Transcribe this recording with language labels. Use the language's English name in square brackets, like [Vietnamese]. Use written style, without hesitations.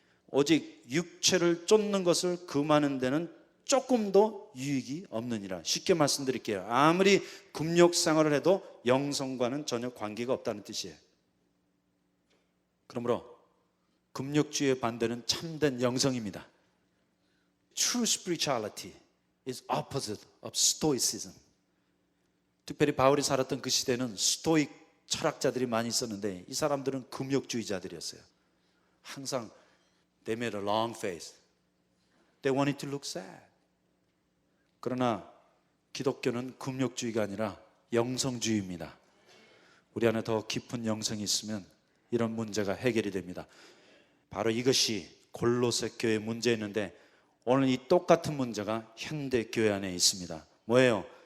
[Korean] 오직 육체를 쫓는 것을 금하는 데는 조금도 유익이 없느니라. 쉽게 말씀드릴게요. 아무리 금욕생활을 해도 영성과는 전혀 관계가 없다는 뜻이에요. 그러므로 금욕주의의 반대는 참된 영성입니다. [English] True spirituality is opposite of stoicism. [Korean] 특별히 바울이 살았던 그 시대는 스토익 철학자들이 많이 있었는데, 이 사람들은 금욕주의자들이었어요. 항상 [English] they made a long face. They wanted to look sad. [Korean] 그러나 기독교는 금욕주의가 아니라 영성주의입니다. 우리 안에 더 깊은 영성이 있으면 이런 문제가 해결이 됩니다. 바로 이것이 골로새 교회의 문제였는데, 오늘 이 똑같은 문제가 현대 교회 안에 있습니다. 뭐예요?